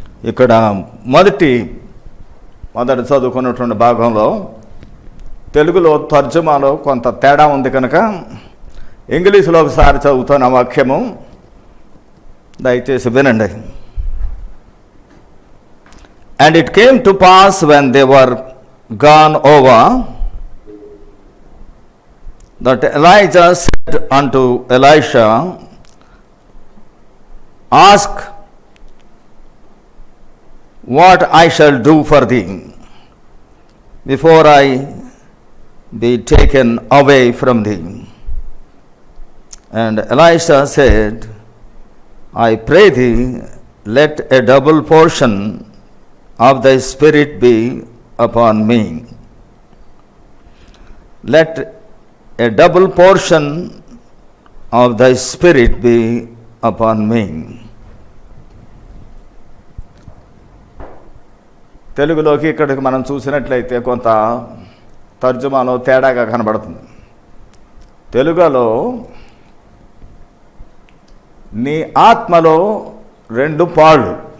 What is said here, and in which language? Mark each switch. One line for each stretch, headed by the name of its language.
Telugu: ఇక్కడ మొదటి చదువుకున్నటువంటి భాగంలో తెలుగులో తర్జుమాలో కొంత తేడా ఉంది కనుక ఇంగ్లీషులో ఒకసారి చదువుతున్న వాక్యము దయచేసి వినండి.
English: And it came to pass when they were gone over that Elijah said unto Elisha, Ask what I shall do for thee. before I be taken away from thee. And Elisha said, I pray thee, let a double portion of thy spirit be upon me. Let a double portion of thy spirit be upon me.
Telugu: తెలుగులోకి ఇక్కడికి మనం చూసినట్లయితే కొంత తర్జుమాలో తేడాగా కనబడుతుంది. తెలుగులో నీ ఆత్మలో 2 పాళ్ళు,